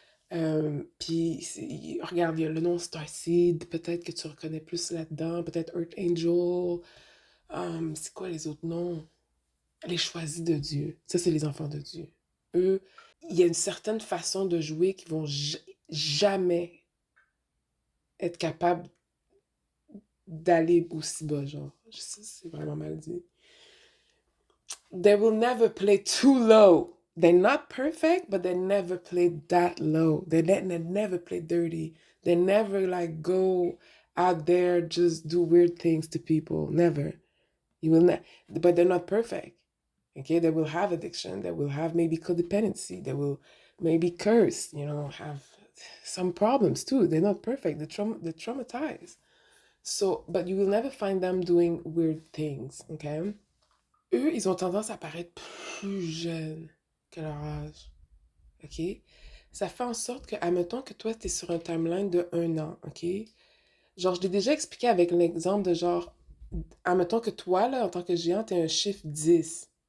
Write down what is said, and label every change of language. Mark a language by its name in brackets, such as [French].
[French] Puis, regarde, il y a le nom Starseed, peut-être que tu reconnais plus là-dedans, peut-être Earth Angel, c'est quoi les autres noms? Les choisis de Dieu, ça c'est les enfants de Dieu. Eux, il y a une certaine façon de jouer qui vont jamais être capables d'aller aussi bas, genre. Je sais, c'est vraiment mal dit. [English] They will never play too low. They're not perfect, but they never play that low. They never play dirty. They never like go out there just do weird things to people. Never. You will not. But they're not perfect. Okay, they will have addiction. They will have maybe codependency. They will maybe curse. You know, have some problems too. They're not perfect. They're traumatized. So, but you will never find them doing weird things. Okay. [French] Eux, ils ont tendance à paraître plus jeunes que leur âge. OK? Ça fait en sorte que, admettons que toi, tu es sur un timeline de 1 an, OK? Genre, je l'ai déjà expliqué avec l'exemple de genre, admettons que toi, là, en tant que géant, t'es un chiffre 10.